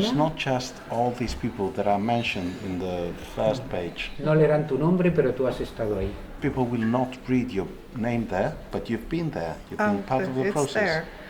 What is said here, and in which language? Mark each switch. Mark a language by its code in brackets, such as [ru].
[en] it's not just all these people that are mentioned in the first page. [es] No leerán tu nombre, pero tú has estado ahí. [en] People will not read your name there, but you've been there. You've been part of the process.